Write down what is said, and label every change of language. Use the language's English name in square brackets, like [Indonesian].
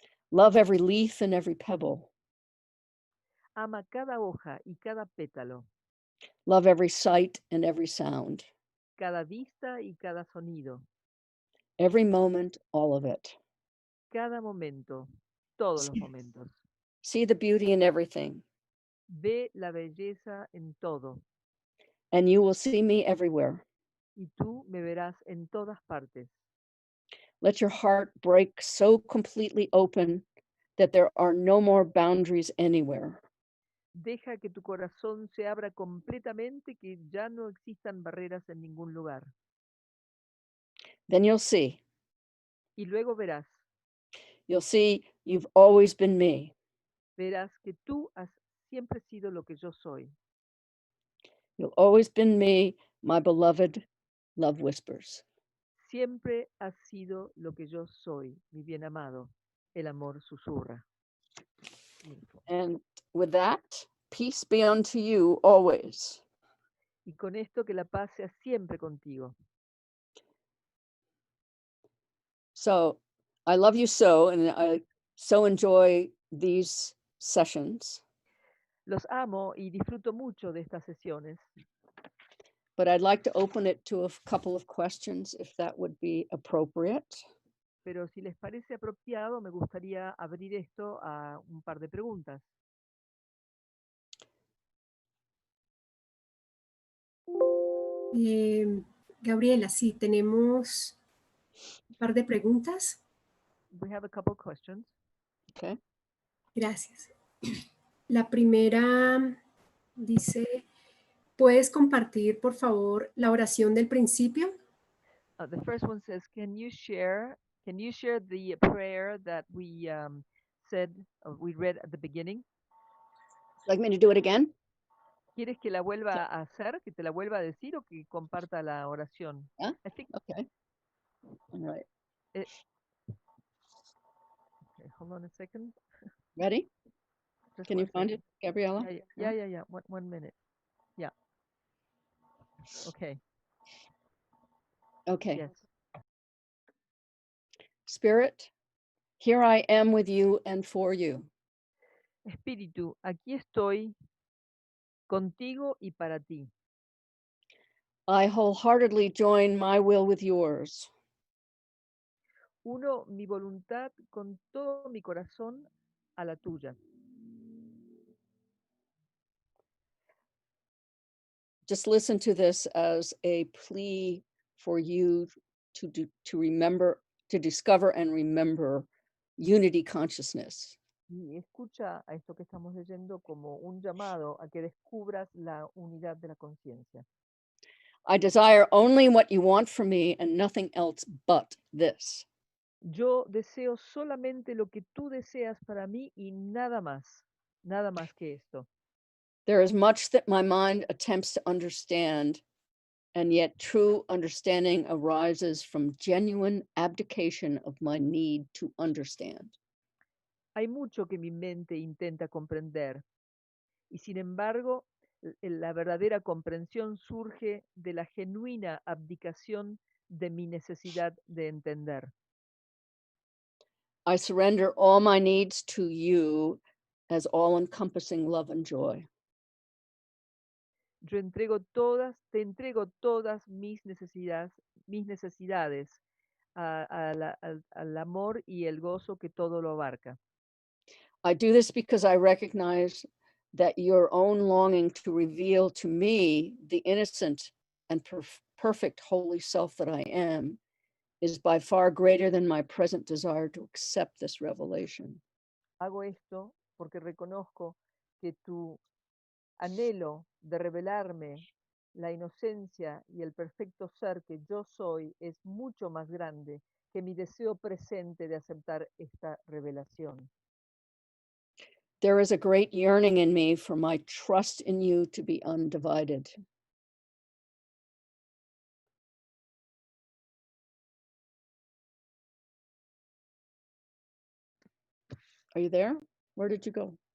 [English] Love every leaf and every pebble. [Spanish] Ama cada hoja y cada pétalo. [English] Love every sight and every sound. [Spanish] Cada vista y cada sonido. [English] Every moment, all of it. [Spanish] Cada momento, todos los momentos. [English] See the beauty in everything. [Spanish] Ve la belleza en todo. [English] And you will see me everywhere. [Spanish] Y tú me verás en todas partes. [English] Let your heart break so completely open that there are no more boundaries anywhere. [Spanish] Deja que tu corazón se abra completamente, que ya no existan barreras en ningún lugar. [English] Then you'll see. [Spanish] Y luego verás, [English] You'll see you've always been me. [Spanish] verás que tú has siempre sido lo que yo soy. [English] You've always been me, my beloved love whispers. [Spanish] Siempre has sido lo que yo soy, mi bien amado. El amor susurra. [English] Beautiful. And with that, peace be unto you always. [Spanish] Y con esto que la paz sea siempre contigo. [English] So I love you so, and I so enjoy these sessions. [Spanish] Los amo y disfruto mucho de estas sesiones. [English] But I'd like to open it to a couple of questions, if that would be appropriate. [Spanish] Pero si les parece apropiado, me gustaría abrir esto a un par de preguntas. Gabriela, sí, tenemos un par de preguntas. [English] We have a couple questions. Okay. [Spanish] Gracias. La primera dice, ¿puedes compartir, por favor, la oración del principio? [English] The first one says, can you share the prayer that we said, we read at the beginning? Like me to do it again? [Spanish] ¿Quieres que la vuelva a hacer, que te la vuelva a decir o que comparta la oración? [English] Yeah? I think, Okay. All right. okay, hold on a second. Ready? Just Can one you find second. it, Gabriela? Yeah. One minute. Yeah. Okay. Okay. Yes. Spirit, here I am with you and for you. [Spanish] Espíritu, aquí estoy contigo y para ti. [English] I wholeheartedly join my will with yours. [Spanish] Uno mi voluntad con todo mi corazón a la tuya. [English] Just listen to this as a plea for you to remember, to discover and remember unity consciousness. [Spanish] Y escucha a esto que estamos leyendo como un llamado a que descubras la unidad de la conciencia. [English] I desire only what you want from me and nothing else but this. [Spanish] Yo deseo solamente lo que tú deseas para mí y nada más que esto. [English] There is much that my mind attempts to understand, and yet true understanding arises from genuine abdication of my need to understand. [Spanish] Hay mucho que mi mente intenta comprender y sin embargo la verdadera comprensión surge de la genuina abdicación de mi necesidad de entender. [English] I surrender all my needs to you as all-encompassing love and joy. [Spanish] Yo te entrego todas mis necesidades al amor y el gozo que todo lo abarca. [English] I do this because I recognize that your own longing to reveal to me the innocent and perfect holy self that I am is by far greater than my present desire to accept this revelation. [Spanish] Hago esto porque reconozco que tu anhelo de revelarme la inocencia y el perfecto ser que yo soy es mucho más grande que mi deseo presente de aceptar esta revelación. [English] There is a great yearning in me for my trust in you to be undivided. Are you there? Where did you go?